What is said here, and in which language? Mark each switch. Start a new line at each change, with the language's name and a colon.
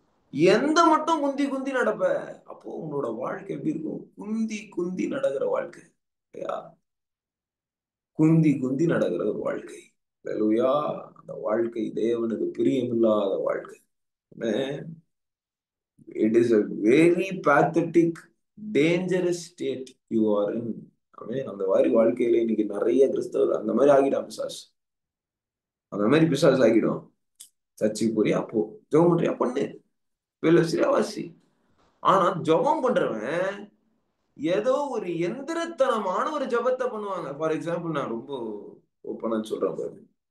Tamil: எந்த மட்டும் குந்தி குந்தி நடப்ப, அப்போ உன்னோட வாழ்க்கை எப்படி இருக்கும்? குந்தி குந்தி நடக்கிற வாழ்க்கை இல்லையா? குந்தி குந்தி நடக்கிற ஒரு வாழ்க்கை. அல்லேலூயா. அந்த வாழ்க்கை தேவனுக்கு பிரியமில்லாத வாழ்க்கை.
English: It is a very pathetic, dangerous state you are in.
Tamil: அந்த மாதிரி வாழ்க்கையில இன்னைக்கு நிறைய கிறிஸ்தவர் அந்த மாதிரி ஆகிடும். அந்த மாதிரி பிசாசு ஆகிடும். சர்ச்சுக்கு போறியா போ, ஜெபம் பண்றியா பண்ணு, வேலை சரியா வாசி. ஆனா ஜெபம் பண்றவன் ஏதோ ஒரு எந்திரத்தனமான ஒரு ஜபத்தை பண்ணுவாங்க.
English: for example
Tamil: நான் ரொம்ப ஓப்பனா சொல்றேன் பாருங்க.